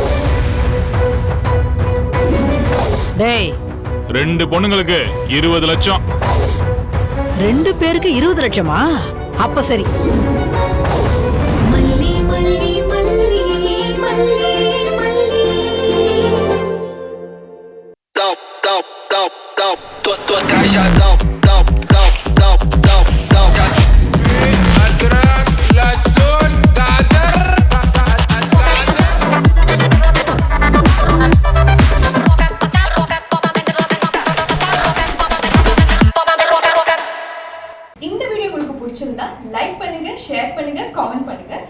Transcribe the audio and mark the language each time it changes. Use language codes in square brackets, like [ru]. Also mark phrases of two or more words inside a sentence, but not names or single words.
[ta] டேய், 2 பொண்ணுங்களுக்கு 20 லட்சம். 2 பேருக்கு 20 லட்சமா? அப்ப சரி. மல்லி மல்லி மல்லி மல்லி மல்லி [pt] top top top top tua cajadão top top top top top أدرك لازون قادر [ta] இந்த வீடியோ உங்களுக்கு பிடிச்சிருந்தா லைக் பண்ணுங்க, ஷேர் பண்ணுங்க, காமெண்ட் பண்ணுங்க.